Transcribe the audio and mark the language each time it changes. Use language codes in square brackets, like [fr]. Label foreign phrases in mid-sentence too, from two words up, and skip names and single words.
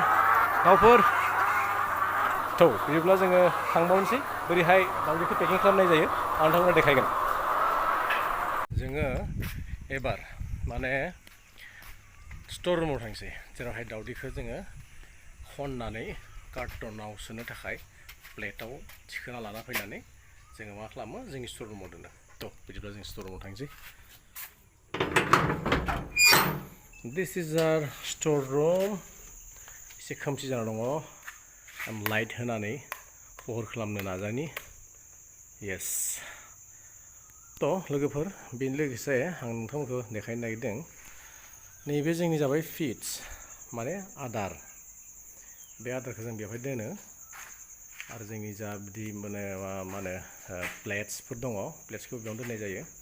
[brx] दाउफोर बिदिब्ला जोङो थांबावनोसै बोरैहाय दाउदैखौ पेकिं खालामनाय जायो आं नोंथांमोननो देखायगोन जोङो एबार माने स्ट'र रुमाव थांसै जेरावहाय दाउदैखौ जोङो खननानै कार्टनाव सोनो थाखाय प्लेटाव थिखोना लाना फैनानै जोङो मा खालामो जोंनि स्ट'र रुमाव दोनो बिदिब्ला जों स्ट'र रुमाव थांसै [en] this is our store room [brx] एसे खोमसि जाना दङ आं लाइट होनानै पहर खालामनो नाजानि येस लोगोफोर बेनि लोगोसे आं नोंथांमोनखौ देखायनो नागिरदों नैबे जोंनि जाबाय फिड्स माने आदार बे आदारखौ जों बेवहाय दोनो आरो जोंनि जा बिदि माने मा होनो प्लेट्सफोर दङ प्लेट्सखौ बेयावनो दोननाय जायो